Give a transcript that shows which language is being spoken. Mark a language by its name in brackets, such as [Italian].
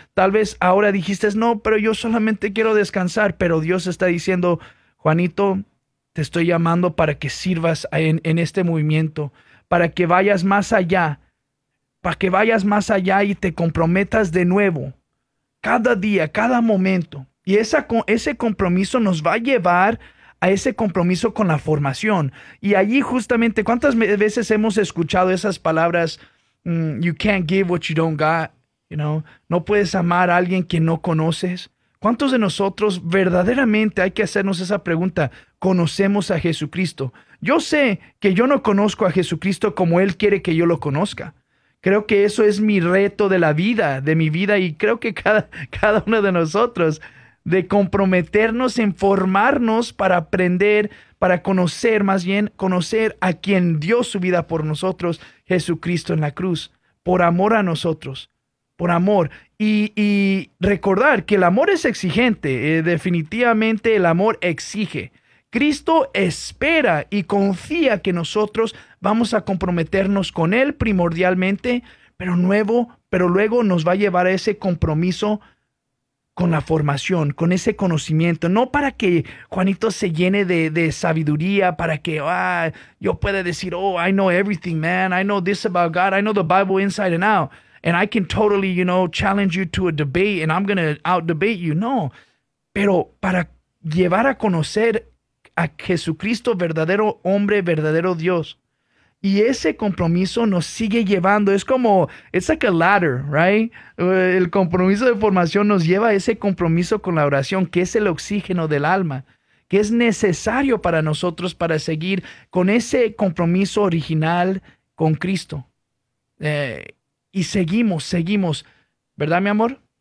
[Spanish] Tal vez ahora dijiste, no, pero yo solamente quiero descansar, pero Dios está diciendo, Juanito, te estoy llamando para que sirvas en este movimiento, para que vayas más allá, para que vayas más allá y te comprometas de nuevo, cada día, cada momento. Y ese compromiso nos va a llevar a ese compromiso con la formación. Y allí justamente, ¿cuántas veces hemos escuchado esas palabras? [English] You can't give what you don't got, you know? [Spanish] No puedes amar a alguien que no conoces. ¿Cuántos de nosotros verdaderamente hay que hacernos esa pregunta? ¿Conocemos a Jesucristo? Yo sé que yo no conozco a Jesucristo como Él quiere que yo lo conozca. Creo que eso es mi reto de la vida, de mi vida, y creo que cada uno de nosotros, de comprometernos en formarnos para aprender, para conocer, más bien, conocer a quien dio su vida por nosotros, Jesucristo en la cruz, por amor a nosotros, por amor. Y recordar que el amor es exigente, definitivamente el amor exige. Cristo espera y confía que nosotros vamos a comprometernos con Él primordialmente, pero luego nos va a llevar a ese compromiso con la formación, con ese conocimiento. No para que Juanito se llene de sabiduría, para que yo pueda decir, oh, [English] I know everything, man. I know this about God. I know the Bible inside and out. And I can totally, you know, challenge you to a debate and I'm going to out-debate you. [Spanish] No, pero para llevar a conocer a Jesucristo, verdadero hombre, verdadero Dios. Y ese compromiso nos sigue llevando. Es como, [English] it's like a ladder, right? [Spanish] El compromiso de formación nos lleva a ese compromiso con la oración, que es el oxígeno del alma, que es necesario para nosotros para seguir con ese compromiso original con Cristo. Y seguimos. ¿Verdad, mi amor?